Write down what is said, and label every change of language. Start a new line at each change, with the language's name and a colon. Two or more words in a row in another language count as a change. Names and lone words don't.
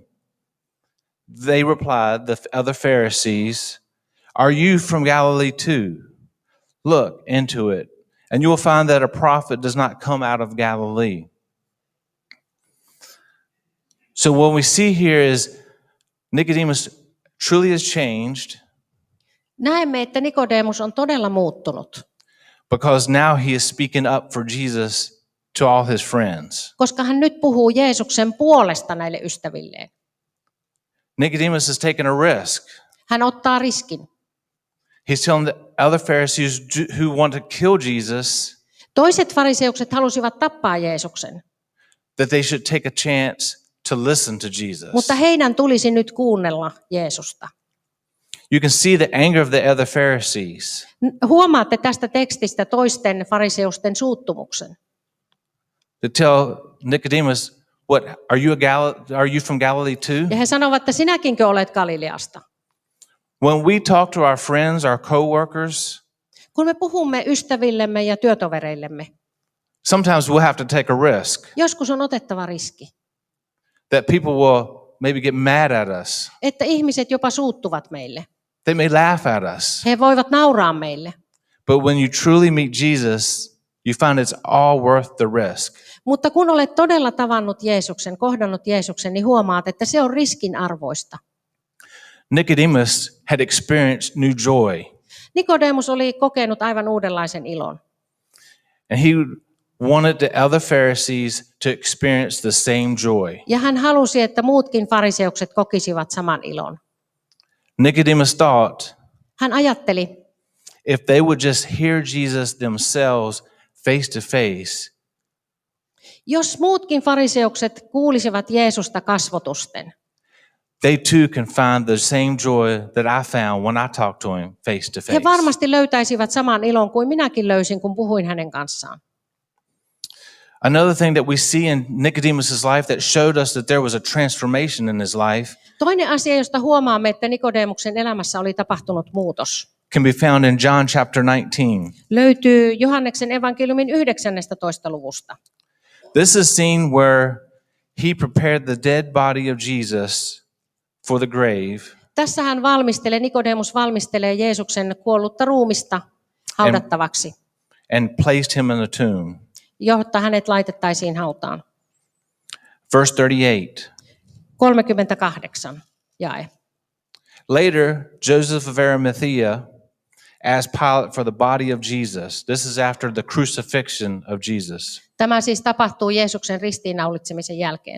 English: They replied, the other Pharisees, "Are you from Galilee too? Look into it, and you will find that a prophet does not come out of Galilee." So what we see here is Nicodemus truly has changed
Finnish: Näemme, että Nikodemus on todella muuttunut,
English: because now he is speaking up for Jesus to all his friends.
Finnish: koska hän nyt puhuu Jeesuksen puolesta näille ystävilleen.
English: Nicodemus has taken a risk.
Finnish: Hän ottaa riskin.
English: He's telling the other Pharisees who want to kill Jesus
Finnish: Toiset fariseukset halusivat tappaa Jeesuksen,
English: that they should take a chance to listen to Jesus.
Finnish: mutta heidän tulisi nyt kuunnella Jeesusta.
English: You can see the anger of the other Pharisees.
Finnish: Huomaatte tästä tekstistä toisten fariseusten suuttumuksen.
English: To tell Nicodemus, "What are you from Galilee too?"
Finnish: Ja he sanovat, että sinäkinkö olet Galileasta?
English: When we talk to our friends, our coworkers,
Finnish: Kun me puhumme ystävillemme ja työtovereillemme,
English: sometimes we'll have to take a risk
Finnish: joskus on otettava riski,
English: that people will maybe get mad at us.
Finnish: että ihmiset jopa suuttuvat meille.
English: They may laugh at us.
Finnish: He voivat nauraa meille.
English: But when you truly meet Jesus, you find it's all worth the risk.
Finnish: Mutta kun olet todella tavannut Jeesuksen, kohdannut Jeesuksen, niin huomaat, että se on riskin arvoista.
English: Nicodemus had experienced new joy,
Finnish: Nikodemus oli kokenut aivan uudenlaisen ilon.
English: and he wanted the other Pharisees to experience the same joy.
Finnish: Ja hän halusi, että muutkin fariseukset kokisivat saman ilon.
English: Nicodemus thought,
Finnish: Hän ajatteli,
English: if they would just hear Jesus themselves face to face,
Finnish: jos muutkin fariseukset kuulisivat Jeesusta kasvotusten,
English: they too can find the same joy that I found when I talked to him face to
Finnish: he
English: face.
Finnish: varmasti löytäisivät saman ilon kuin minäkin löysin, kun puhuin hänen kanssaan.
English: Another thing that we see in Nicodemus's life that showed us that there was a transformation in his life
Finnish: Toinen asia, josta huomaamme, että Nikodemuksen elämässä oli tapahtunut muutos,
English: can be found in John chapter 19.
Finnish: löytyy Johanneksen evankeliumin 19. luvusta.
English: This is scene where he prepared the dead body of Jesus for the grave,
Finnish: Tässä Nikodemus valmistelee Jeesuksen kuollutta ruumista haudattavaksi,
English: and placed him in a tomb.
Finnish: jotta hänet laitettaisiin hautaan.
English: Verse 38.
Finnish: 38 jae.
English: Later, Joseph of Arimathea asked Pilate for the body of Jesus. This is after the crucifixion of Jesus.
Finnish: Tämä siis tapahtuu Jeesuksen ristiinnaulitsemisen jälkeen.